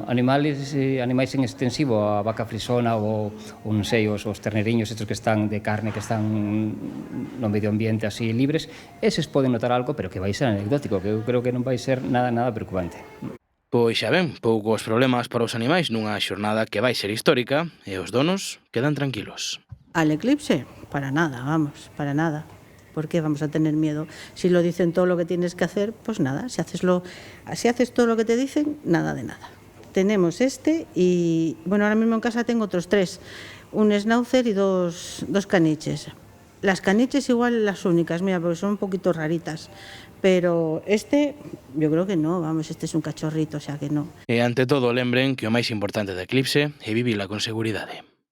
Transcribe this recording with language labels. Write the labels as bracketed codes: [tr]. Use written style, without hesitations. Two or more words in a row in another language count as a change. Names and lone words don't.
[gl] Animais en extensivo, a vaca frisona ou non sei, os terneriños estes que están de carne, que están no medio ambiente así libres, eses poden notar algo, pero que vai ser anecdótico, que eu creo que non vai ser nada preocupante. Pois xa ben, poucos problemas para os animais nunha xornada que vai ser histórica e os donos quedan tranquilos. [es] Al eclipse, para nada, vamos, para nada. ¿Por qué vamos a tener miedo? Si lo dicen todo lo que tienes que hacer, pues nada. Si haces todo lo que te dicen, nada de nada. Tenemos este y, bueno, ahora mismo en casa tengo otros 3. Un schnauzer y dos caniches. Las caniches igual las únicas, mira, porque son un poquito raritas. Pero este, yo creo que no, vamos, este es un cachorrito, o sea que no. [gl] E ante todo, lembren que o máis importante do eclipse é vivila con seguridade.